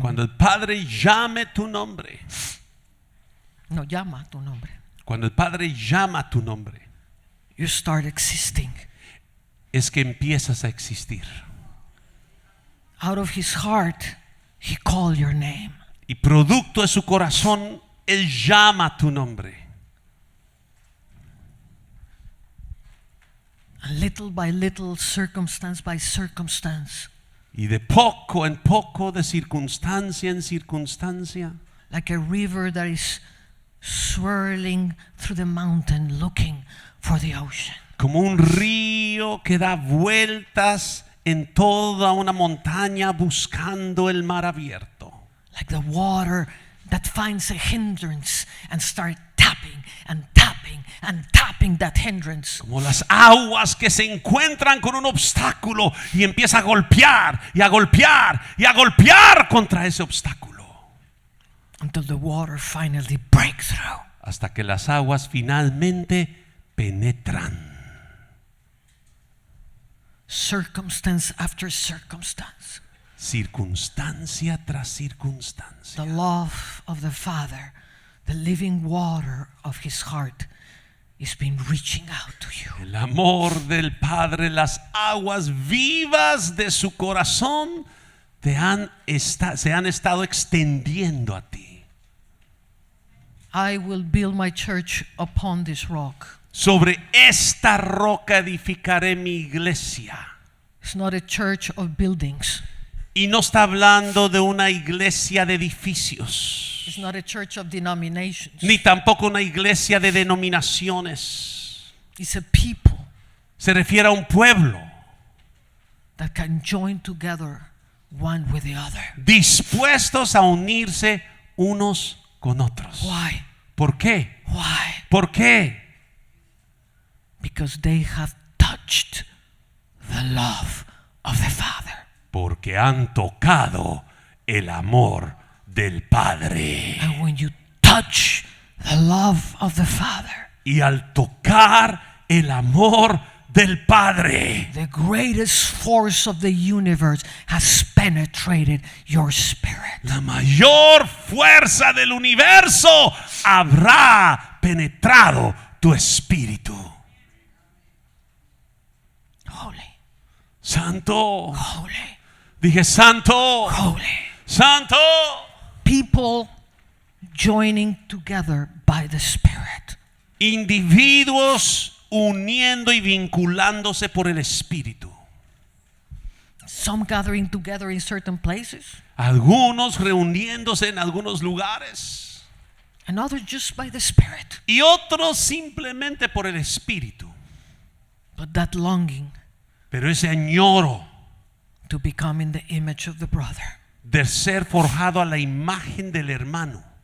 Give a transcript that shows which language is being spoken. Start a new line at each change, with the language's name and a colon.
Spanish: cuando el Padre llame tu nombre. No, llama tu nombre. Cuando el Padre llama tu nombre,
English: you start existing.
Spanish: Es que empiezas a existir.
English: Out of his heart, he called your name.
Spanish: Y producto de su corazón, él llama tu nombre.
English: And little by little, circumstance by circumstance.
Spanish: Y de poco en poco, de circunstancia en circunstancia.
English: Like a river that is swirling through the mountain, looking for the ocean.
Spanish: Como un río que da vueltas en toda una montaña buscando el mar abierto.
English: Like the water that finds a hindrance and starts tapping and tapping and tapping that hindrance.
Spanish: Como las aguas que se encuentran con un obstáculo y empieza a golpear y a golpear y a golpear contra ese obstáculo.
English: until the water finally breaks through.
Spanish: hasta que las aguas finalmente penetran.
English: Circumstance after circumstance.
Spanish: Circunstancia tras circunstancia.
English: The love of the Father, the living water of His heart, is been reaching out to you.
Spanish: El amor del Padre, las aguas vivas de su corazón se han estado extendiendo a ti.
English: I will build my church upon this rock.
Spanish: Sobre esta roca edificaré mi iglesia.
English: It's not a church of buildings.
Spanish: Y no está hablando de una iglesia de edificios,
English: It's not a church of denominations.
Spanish: ni tampoco una iglesia de denominaciones.
English: It's a people
Spanish: Se refiere a un pueblo
English: that can join together one with the other.
Spanish: dispuestos a unirse unos con otros.
English: Why?
Spanish: ¿Por qué?
English: Why?
Spanish: ¿Por qué?
English: Because they have touched the love of the Father.
Spanish: Porque han tocado el amor del Padre.
English: And when you touch the love of the Father,
Spanish: Y al tocar el amor del Padre,
English: the greatest force of the universe has penetrated your spirit.
Spanish: la mayor fuerza del universo habrá penetrado tu espíritu.
English: Holy,
Spanish: Santo.
English: holy,
Spanish: Dije santo.
English: holy.
Spanish: Santo.
English: People joining together by the Spirit.
Spanish: Individuos uniendo y vinculándose por el espíritu.
English: Some gathering together in certain places,
Spanish: Algunos reuniéndose en algunos lugares
English: and others just by the Spirit.
Spanish: y otros simplemente por el espíritu.
English: But that longing
Spanish: Pero ese añoro
English: to become in the image of the brother.
Spanish: de ser forjado a la imagen del hermano.